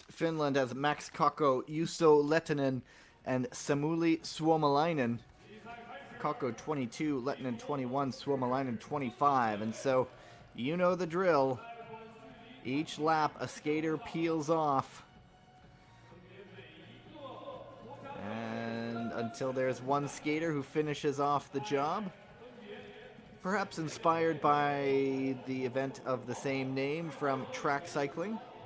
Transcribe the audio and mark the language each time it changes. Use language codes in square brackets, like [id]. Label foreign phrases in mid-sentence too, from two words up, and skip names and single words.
[en] Finland has Max Kakko, Juuso Lehtinen, and Samuli Suomalainen. Kakko 22, Lehtinen 21, Suomalainen 25. And so, you know the drill. Each lap, a skater peels off. And until there's one skater who finishes off the job. Perhaps inspired by the event of the same name from track cycling.